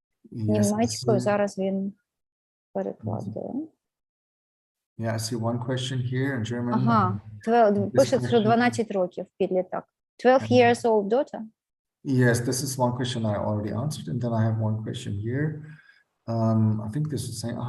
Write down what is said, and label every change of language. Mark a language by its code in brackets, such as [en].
[uk] Німецькою зараз він перекладе. [en] Yeah, I see one question here in German. [uk] Ага, пише, що 12 років підліток. [en] 12 years old daughter? Yes, this is one question I already answered, and then I have one question here. I think this is the same.